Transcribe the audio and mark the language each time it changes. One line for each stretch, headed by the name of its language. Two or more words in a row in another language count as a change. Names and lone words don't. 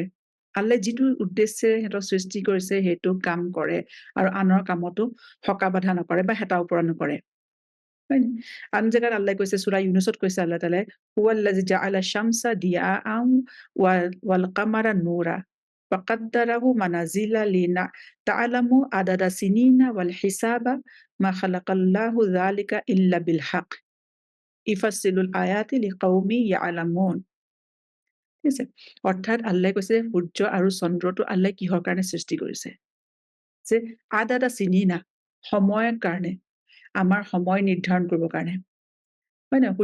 Assamese: আল্লাহে যিটো উদ্দেশ্যে সিহঁতক সৃষ্টি কৰিছে সেইটো কাম কৰে, আৰু আনৰ কামতো সকা বাধা নকৰে বা হেতা ওপৰা নকৰে, হয় নে? আন জেগাত আল্লাহে কৈছে, সূৰা ইউনুছত কৈছে আল্লাহ তাআলাই,
Arabic: هو الذي جعل الشمس ضياء والقمر نورا فقدره منازل لتعلموا عدد السنين والحساب ما خلق الله ذلك إلا بالحق يفصل الآيات لقوم يعلمون.
Assamese: ঠিক আছে? অৰ্থাৎ আল্লাহে কৈছে সূৰ্য আৰু চন্দ্ৰটো আল্লাহে কিহৰ কাৰণে সৃষ্টি কৰিছে? যে
Arabic: عدد السنين,
Assamese: সময়ৰ কাৰণে, আমাৰ সময় নিৰ্ধাৰণ কৰিবৰ কাৰণে, হয় নাই?